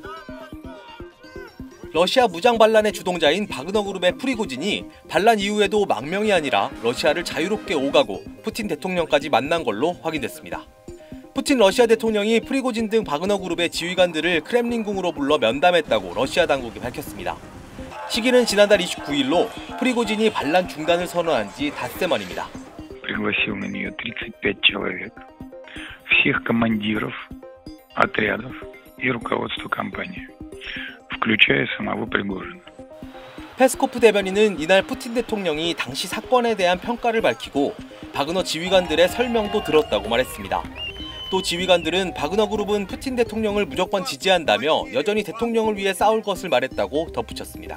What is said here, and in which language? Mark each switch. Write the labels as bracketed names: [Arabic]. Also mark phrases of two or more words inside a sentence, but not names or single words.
[Korean] 러시아 무장 반란의 주동자인 바그너그룹의 프리고진이 반란 이후에도 망명이 아니라 러시아를 자유롭게 오가고 푸틴 대통령까지 만난 걸로 확인됐습니다. 푸틴 러시아 대통령이 프리고진 등 바그너그룹의 지휘관들을 크렘린궁으로 불러 면담했다고 러시아 당국이 밝혔습니다. 시기는 지난달 29일로 프리고진이 반란 중단을 선언한 지 닷새 만입니다. [Russian] пригласил на нее 35 человек, всех командиров отрядов и руководство компании, включая самого Пригожина. [Korean] 페스코프 대변인은 이날 푸틴 대통령이 당시 사건에 대한 평가를 밝히고 바그너 지휘관들의 설명도 들었다고 말했습니다. 또 지휘관들은 바그너그룹은 푸틴 대통령을 무조건 지지한다며 여전히 대통령을 위해 싸울 것을 말했다고 덧붙였습니다.